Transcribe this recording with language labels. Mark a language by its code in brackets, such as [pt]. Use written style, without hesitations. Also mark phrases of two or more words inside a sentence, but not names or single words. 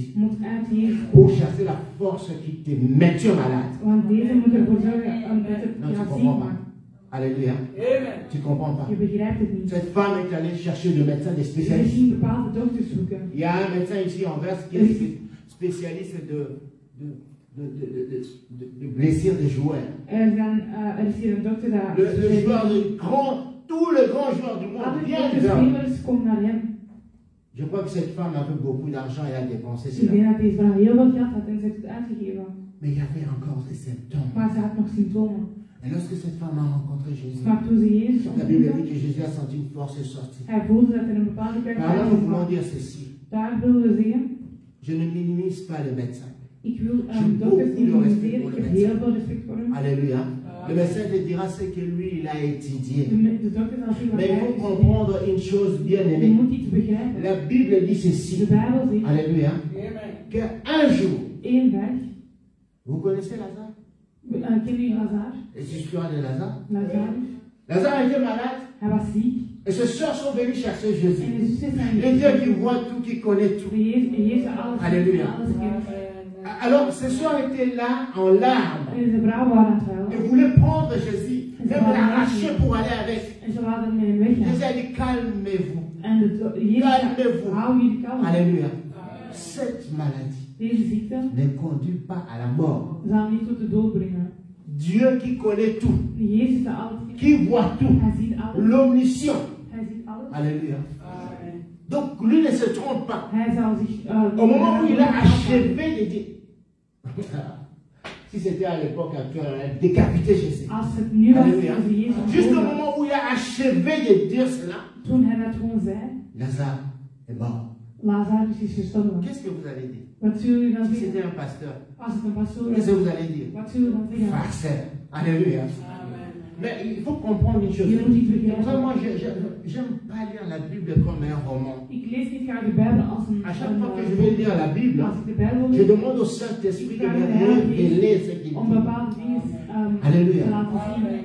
[nl] moet uit Jezus [fr] pour [nl] komen. [fr] chasser la force qui te maintient malade. [nl] Want deze moet ervoor zorgen dat het [fr] Non, tu [nl] jou ziek [fr] comprends pas. [nl] maakt. [fr] Alléluia. Tu comprends pas. [nl] Je begrijpt het niet. [fr] Cette femme est allée chercher le médecin des [nl] Ze [fr] spécialistes. [nl] zien bepaalde dokters zoeken. [fr] Il y a un médecin ici en Verse qui est spécialiste de blessures des joueurs. [nl] Er is hier een dokter dat... [fr] Le joueur, tous les grands joueurs du monde [nl] Alle [fr] viennent [nl] grote [fr] vers lui. [nl] spelers komen naar hem. [fr] Je crois que cette femme avait beaucoup d'argent et a dépensé [nl] Ik [fr] cela. [nl] denk dat deze vrouw heel veel geld had en ze heeft het uitgegeven. [fr] Mais il y avait encore des symptômes. [nl] Maar ze had nog symptomen. [fr] Et lorsque cette femme a rencontré Jésus, [nl] Maar toen ze Jezus [fr] la Bible dit [nl] ontmoette, [fr] que Jésus a senti une force sortie. [nl] hij voelde dat er een bepaalde kracht [fr] Par là, nous voulons [nl] was. [fr] dire ceci. [nl] Daar willen we zeggen, [fr] Je ne minimise pas le médecin. [nl] ik wil [fr] J'ai [nl] dokters [fr] beaucoup de [nl] niet [fr] respect [nl] communiceren. [fr] pour [nl] Ik [fr] le [nl] heb [fr] médecin. [nl] heel veel respect voor hem. [fr] Alléluia. Le médecin te dira ce que lui, il a étudié. [nl] De dokter zal zeggen wat [fr] Mais il [nl] hij [fr] faut [nl] heeft [fr] comprendre une chose bien [nl] Je [fr] aimée. [nl] moet iets begrijpen. [fr] La Bible dit [nl] De [fr] ceci. [nl] Bijbel zegt, [fr] Alléluia. Qu'un jour, [nl] één dag, [fr] vous connaissez Lazare? [nl] kennen jullie Lazar? [fr] Et c'est l'histoire de Lazare. [nl] Lazarus. [fr] Lazare était malade. [nl] Hij was ziek. [fr] Et ses soeurs sont venues chercher [nl] En [fr] Jésus. [nl] de zusters zijn [fr] Le Dieu qui voit tout, qui connaît tout. [nl] Jezus alles, [fr] Alléluia. [nl] alles kent. [fr] Alors, ses soeurs étaient là en larmes. [nl] En de vrouw waren aan het [fr] Et [nl] huilen. [fr] voulaient prendre Jésus, même l'arracher pour aller avec. [nl] En ze wilden met hem weggaan. [fr] Jésus a dit, calmez-vous. [nl] En Jezus hou jullie kalm. [fr] Alléluia. Cette maladie [nl] Deze ziekte [fr] ne conduit pas à la mort. [nl] zal niet tot de dood brengen. [fr] Dieu qui connaît tout, [nl] Jezus die alles kent. [fr] qui voit tout, [nl] Hij ziet alles. [fr] l'omniscient. [nl] Hij ziet alles. [fr] Alléluia. Donc lui ne se trompe pas. [nl] Hij zal zich... [fr] Au moment où il a achevé de dire, si c'était à l'époque actuelle, on a décapité Jésus. [nl] Als het nu was, [fr] Alléluia. [nl] als Jezus [fr] Juste au [nl] dood was, [fr] moment où il a achevé de dire cela, [nl] toen hij dat gewoon zei, [fr] Lazare est mort. [nl] Lazarus is gestorven. [fr] Qu'est-ce que vous allez dire? [nl] Wat zullen jullie dan [fr] Si [nl] zeggen? [fr] c'était un pasteur, [nl] Als het een pastoor [fr] qu'est-ce [nl] is, [fr] que vous allez dire? [nl] wat zullen we dan zeggen? [fr] Farceur. Alléluia. Mais il faut comprendre une chose. [nl] Je moet iets begrijpen. [fr] Pour ça, moi, j'aime pas lire la Bible comme un roman. [nl] Ik lees niet graag de Bijbel als een... [fr] À chaque fois que je vais lire la Bible, [nl] Als ik de Bijbel [fr] je [nl] lees, [fr] demande au Saint-Esprit de me révéler ce qu'il [nl] om [fr] dit. [nl] bepaalde dingen [fr] Alléluia. [nl] te laten zien.